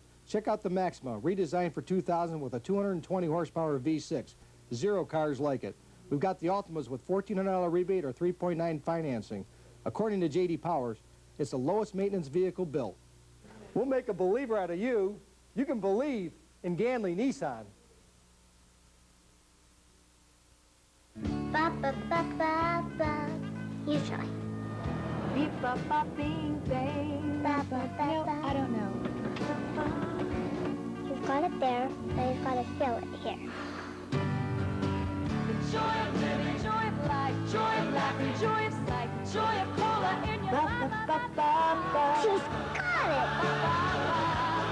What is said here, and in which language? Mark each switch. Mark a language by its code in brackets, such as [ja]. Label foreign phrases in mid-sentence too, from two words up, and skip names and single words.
[en] Check out the Maxima, redesigned for 2000 with a 220 horsepower V6. 0 cars like it. We've got the Ultimas with $1,400 rebate or 3.9 financing. According to J.D. Powers, it's the lowest maintenance vehicle built. We'll make a believer out of you. You can believe in Ganley Nissan. Ba ba ba ba ba. You try. Beep ba ba bing bang. Ba ba ba No, ba. I don't know. You've got it there, now you've got to feel it here. The joy of living, joy of life, joy of laughing, joy of sight, joy of cola in your ba ba ba ba ba. She's got it!